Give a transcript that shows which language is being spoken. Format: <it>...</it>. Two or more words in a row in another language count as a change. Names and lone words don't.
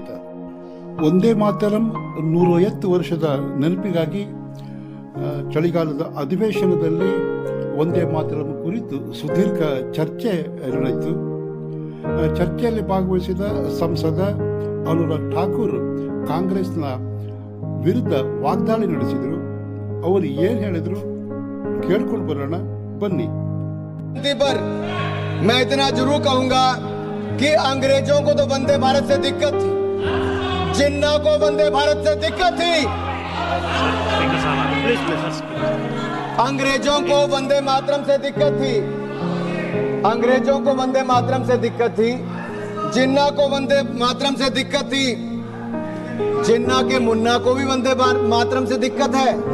<kn>ಒಂದೇ ಮಾತರಂ 150 ವರ್ಷದ ನೆನಪಿಗಾಗಿ ಚಳಿಗಾಲದ ಅಧಿವೇಶನದಲ್ಲಿ ಒಂದೇ ಮಾತರಂ ಕುರಿತು ಸುದೀರ್ಘ ಚರ್ಚೆ ನಡೆಯಿತು. ಚರ್ಚೆಯಲ್ಲಿ ಭಾಗವಹಿಸಿದ ಸಂಸದ ಅನುರಾಗ್ ಠಾಕೂರ್ ಕಾಂಗ್ರೆಸ್ನ ವಿರುದ್ಧ ವಾಗ್ದಾಳಿ ನಡೆಸಿದರು. ಅವರು ಏನ್ ಹೇಳಿದ್ರು ಕೇಳ್ಕೊಂಡು ಬರೋಣ ಬನ್ನಿ.</kn> <hi>मैं इतना जरूर कहूंगा कि अंग्रेजों को तो वंदे भारत से दिक्कत थी, जिन्ना को वंदे भारत से दिक्कत थी। अंग्रेजों को वंदे मातरम से दिक्कत थी, अंग्रेजों को वंदे मातरम से दिक्कत थी, जिन्ना को वंदे मातरम से दिक्कत थी, जिन्ना के मुन्ना को भी वंदे मातरम से दिक्कत है।</hi>